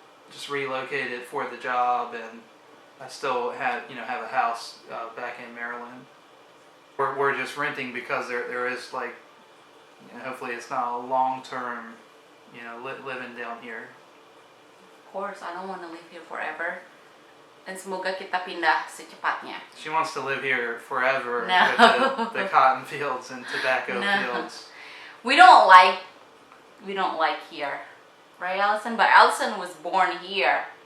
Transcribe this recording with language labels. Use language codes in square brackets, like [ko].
[en] Just relocated for the job, and I still have a house back in Maryland. We're just renting because there is hopefully it's not a long term living down here. Of course, I don't want to live here forever. [id] Dan semoga kita pindah secepatnya. [en] She wants to live here forever No. with the cotton fields and tobacco No. fields. We don't like here, right, Allison? But Allison was born here.